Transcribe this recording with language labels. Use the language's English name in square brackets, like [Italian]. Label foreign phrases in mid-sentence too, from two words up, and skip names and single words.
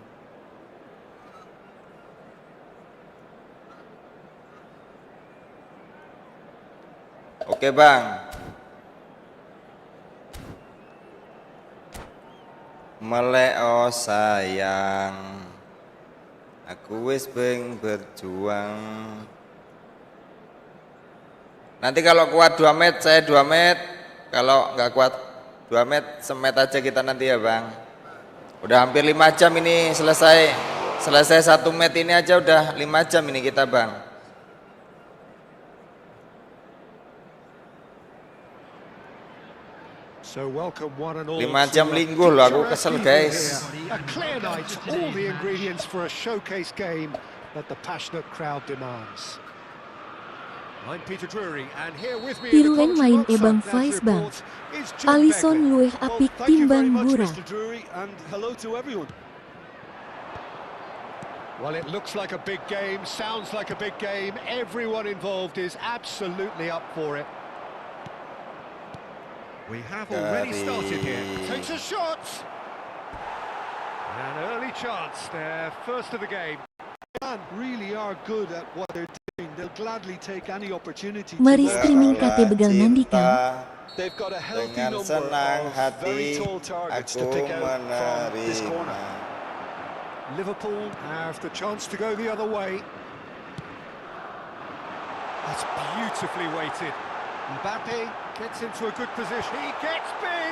[Indonesian] Oke Bang. [Javanese] Melek sayang, aku wis berjuang. [Indonesian] Nanti kalau kuat 2 met saya 2 met, kalau nggak kuat 2 met semet aja kita nanti ya Bang. Udah hampir 5 jam ini selesai 1 met ini aja udah 5 jam ini kita Bang. [English] So welcome one and all. [Javanese] 5 jam lingguh loh aku kesel guys. [English] A clear night, all the ingredients for a showcase game that the passionate crowd demands. I'm Peter Drury and here with me [Indonesian] Tiruan main Bang Faiz Bang. [Javanese] Alisson luwih apik timbang Burak. [English] Hello to everyone. Well, it looks like a big game, sounds like a big game. Everyone involved is absolutely up for it. We have already started here. Takes a shot. An early chance there, first of the game. Really are good at what they're doing. They'll gladly take any opportunity. [Javanese] Mari streaming kate begal nandi Kang. [English] They've got a healthy [Indonesian] Dengan [English] number [Indonesian] senang [English] of very [Indonesian] hati [English] tall targets to [Indonesian] aku [English] pick out from this [Indonesian] menerima. [English] corner. Liverpool have the chance to go the other way. That's beautifully weighted. Mbappe gets into a good position. He gets big.